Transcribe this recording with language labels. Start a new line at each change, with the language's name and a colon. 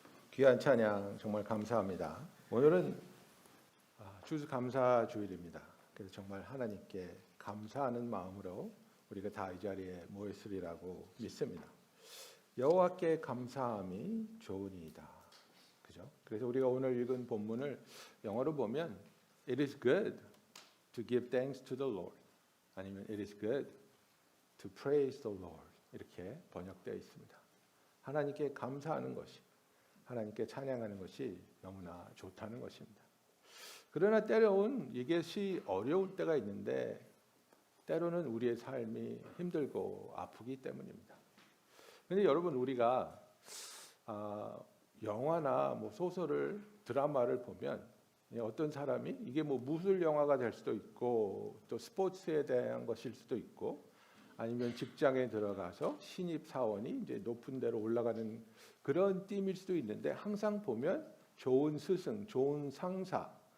Korean: 귀한 찬양 정말 감사합니다. 오늘은 추수감사 주일입니다. 그래서 정말 하나님께 감사하는 마음으로 우리가 다 이 자리에 모였으리라고 믿습니다. 여호와께 감사함이 좋으니이다. 그죠? 그래서 우리가 오늘 읽은 본문을 영어로 보면
English: It is good to give thanks to the Lord,
Korean: 아니면
English: It is good to praise the Lord,
Korean: 이렇게 번역되어 있습니다. 하나님께 감사하는 것이, 하나님께 찬양하는 것이 너무나 좋다는 것입니다. 그러나 때로는 이것이 어려울 때가 있는데 때로는 우리의 삶이 힘들고 아프기 때문입니다. 그런데 여러분, 우리가 영화나 소설을, 드라마를 보면 어떤 사람이 이게 무술 영화가 될 수도 있고 또 스포츠에 대한 것일 수도 있고 아니면 직장에 들어가서 신입 사원이 이제 높은 데로 올라가는 그런 띠일 수도 있는데, 항상 보면 좋은 스승, 좋은 상사,